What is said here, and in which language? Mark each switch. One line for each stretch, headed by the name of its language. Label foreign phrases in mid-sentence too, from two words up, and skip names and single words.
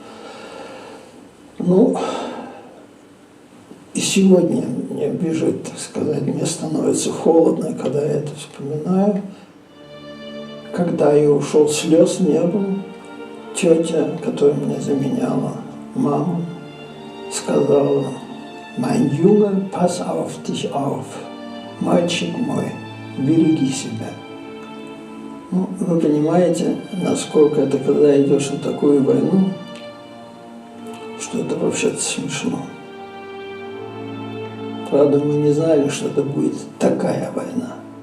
Russian: Ну, и сегодня мне бежит, так сказать, мне становится холодно, когда я это вспоминаю. Когда я ушел, слез не было. Тетя, которая меня заменяла, мама, сказала:
German: «Mein Junge, pass auf dich auf,
Russian: мальчик мой, береги себя». Ну, вы понимаете, насколько это, когда идешь на такую войну, что это вообще-то смешно. Правда, мы не знали, что это будет такая война.